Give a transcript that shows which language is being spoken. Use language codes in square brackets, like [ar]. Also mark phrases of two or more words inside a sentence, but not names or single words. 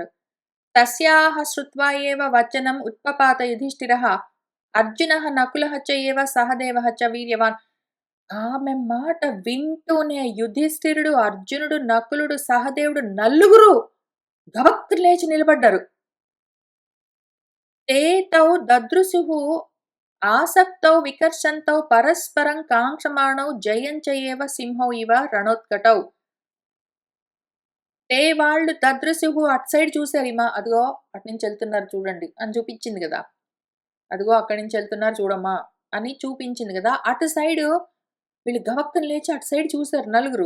[sa] తస్యాహ శ్రుత్వా ఏవ వచనం ఉత్పపాత యుధిష్ఠిరః అర్జునః నకులః చ ఏవ సహదేవః చ వీర్యవాన్. [te] ఆమె మాట వింటూనే యుధిష్ఠిరుడు, అర్జునుడు, నకులుడు, సహదేవుడు నలుగురు గబక్కు లేచి నిలబడ్డారు. [sa] ते तौ ददृशुः आसक्तौ विकर्षन्तौ परस्परं काङ्क्षमाणौ जयञ्च एव సింహౌ ఇవ రణోత్కటౌ. [te] తే వాళ్ళు దదృశుహు అటు సైడ్ చూశారు. అదిగో అటు నుంచి వెళ్తున్నారు చూడండి అని చూపించింది కదా. అదిగో అక్కడి నుంచి వెళ్తున్నారు చూడమ్మా అని చూపించింది కదా. అటు సైడు వీళ్ళు గవక్కని లేచి అటు సైడ్ చూశారు నలుగురు.